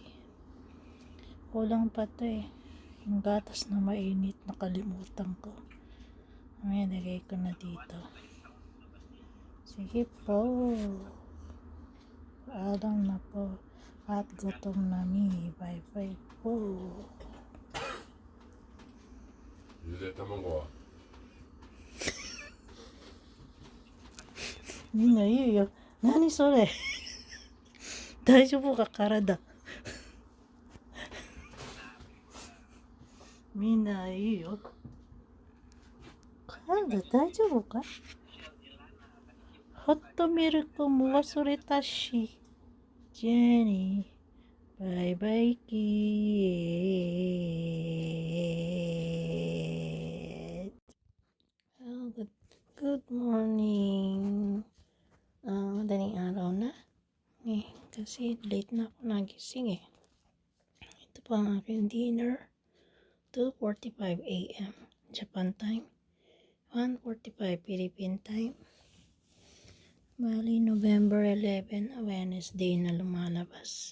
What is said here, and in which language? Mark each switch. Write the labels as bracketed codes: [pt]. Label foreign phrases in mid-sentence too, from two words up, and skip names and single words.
[tl] Kulang pa to eh. Yung gatas na mainit, nakalimutan ko. May nagay ko na dito. Sige po. Paalam na po. At gutom na mi. [en] Bye bye [tl] po. [ja] ゆで卵はみんないいよ。何それ。大丈夫か体。みんないいよ。体大丈夫か？ホットミルクも忘れたし。 [en] ジェニー、バイバイキー。Oh, good morning. [tl] Madaling araw na. Kasi late na ako nagising eh. Ito pa ang aking dinner. 2:45 a.m. [en] Japan time. 1:45 Philippine time. [tl] Bali, November 11, Wednesday na lumalabas.